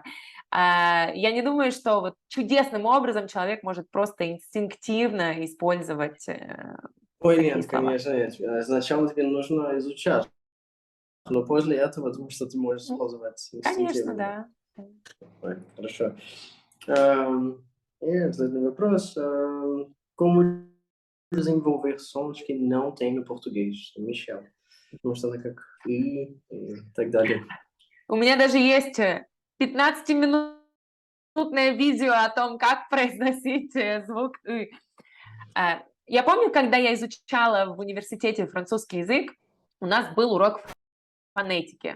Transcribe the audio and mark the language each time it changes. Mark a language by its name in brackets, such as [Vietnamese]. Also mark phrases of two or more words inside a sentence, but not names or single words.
[Russian] Я не думаю, что вот чудесным образом человек может просто инстинктивно использовать Ой, такие нет, слова. конечно, нет. Сначала тебе нужно изучать, но после этого думаю, что ты можешь использовать Конечно, инстинктивно. да. Ой, хорошо. E следующий вопрос. [Portuguese] Como desenvolver sons que não tem no português? Michel. [Russian] Потому что она как и так далее. У меня даже есть 15-минутное видео о том, как произносить звук «ы». Я помню, когда я изучала в университете французский язык, у нас был урок фонетики.